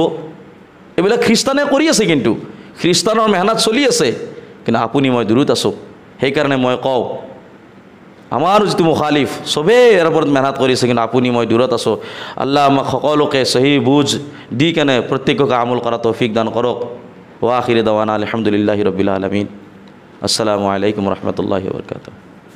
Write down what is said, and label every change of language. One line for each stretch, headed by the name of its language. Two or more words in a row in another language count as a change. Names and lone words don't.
Assamese: এইবিলাক খ্ৰীষ্টানে কৰি আছে, কিন্তু খ্ৰীষ্টানৰ মেহনত চলি আছে, কিন্তু আপুনি মই দূৰত আছোঁ। সেইকাৰণে মই কওঁ, আমাৰ যিটো মুখালিফ চবেই ইয়াৰ ওপৰত মেহনত কৰিছে, কিন্তু আপুনি মই দূৰত আছোঁ। আল্লাহ আমাক সকলোকে সহি বুজ দি কেনে প্ৰত্যেককে আমল কৰা তৌফিক দান কৰক।
Arabic: وآخر دعوانا الحمد لله رب العالمين. السلام عليكم ورحمة الله وبركاته.